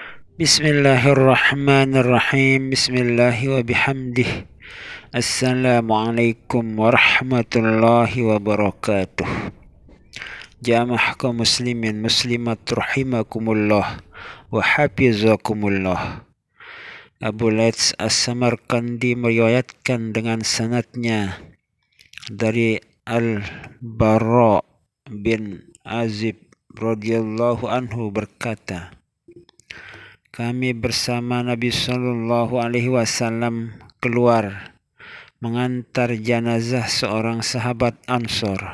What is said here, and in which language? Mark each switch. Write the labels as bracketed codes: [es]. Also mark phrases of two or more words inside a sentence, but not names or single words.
[ar] بسم الله الرحمن الرحيم بسم الله وبحمده. السلام عليكم ورحمة الله وبركاته. [id] Jamaah kaum muslimin muslimat [ar] رحمكم الله وحفظكم الله. [id] Abu Laits As-Samarkandi meriwayatkan dengan sanadnya dari Al-Bara bin Azib [ar] رضي الله عنه [id] berkata, kami bersama Nabi [ar] صلى الله عليه وسلم [id] keluar mengantar jenazah seorang sahabat Ansor.